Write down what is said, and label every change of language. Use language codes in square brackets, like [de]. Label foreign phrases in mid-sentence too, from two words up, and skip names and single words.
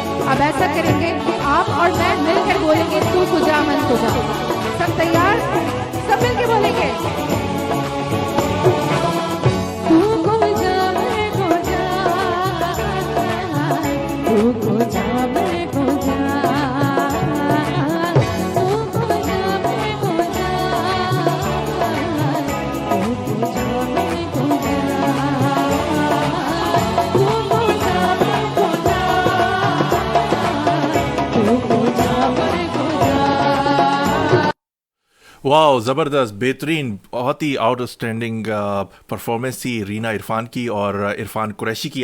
[ur] اب ایسا کریں گے کہ آپ اور میں مل کر بولیں گے [fa] تو کجا من کجا. [ur] سب تیار؟ سب مل کے بولیں گے. [fa] تو کجا میں کجا، تو کجا میں کجا، تو کجا میں کجا، تو کجا میں کجا. [ur] واہ، زبردست، بہترین، بہت ہی [en] outstanding performance [ur] تھی رینا عرفان کی اور عرفان قریشی کی.